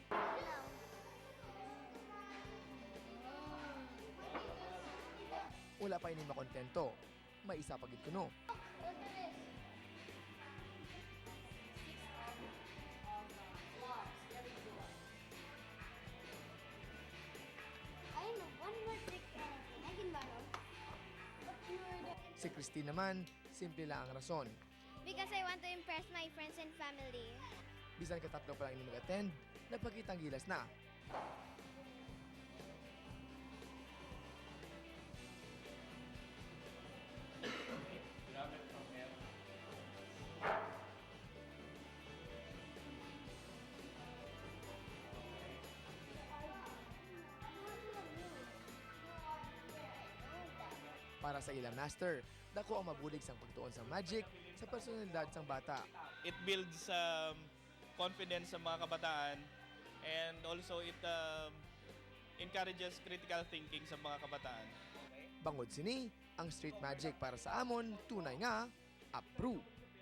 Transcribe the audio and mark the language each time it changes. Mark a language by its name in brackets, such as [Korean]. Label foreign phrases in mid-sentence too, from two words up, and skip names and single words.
[Hiligaynon] Wala pa ini makontento. May isa pagid kuno. Ay no, [English] one more trick. [Hiligaynon] Ay, ginbalo. Si Christine naman, simple lang ang rason. [English] Because I want to impress my friends and family. [Hiligaynon] Bisan katatlo pa lang ini mag-attend, nagpakitang gilas na. [English] Grab it from here. [Hiligaynon] Para sa ilang master, dako ang mabulig sang pagtuon sa magic sa personalidad sang bata. [English] It builds confidence [Hiligaynon] sa mga kabataan [English] and also it encourages critical thinking [Hiligaynon] sa mga kabataan. Bangod sini, ang street magic para sa amon tunay nga approve.